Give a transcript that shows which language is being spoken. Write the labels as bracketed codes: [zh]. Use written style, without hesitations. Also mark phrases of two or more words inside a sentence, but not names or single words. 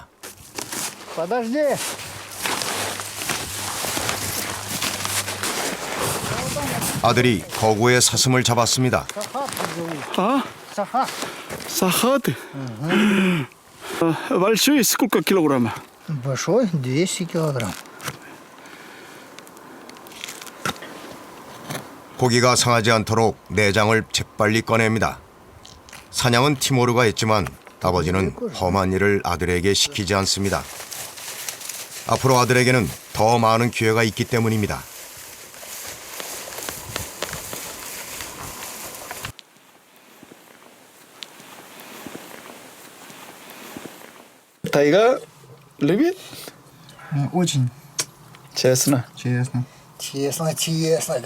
[ru] Подожди. [ko] 아들이 거구의 사슴을 잡았습니다. [ru] А? Сахаты? Большой, сколько килограмм? Большой, 200 килограмм. [ko] 고기가 상하지 않도록 내장을 재빨리 꺼냅니다. 사냥은 티모르가 했지만 아버지는 험한 일을 아들에게 시키지 않습니다. 앞으로 아들에게는 더 많은 기회가 있기 때문입니다. [ru] Тайга любит? Очень. Честно. Честно. Честно, честно.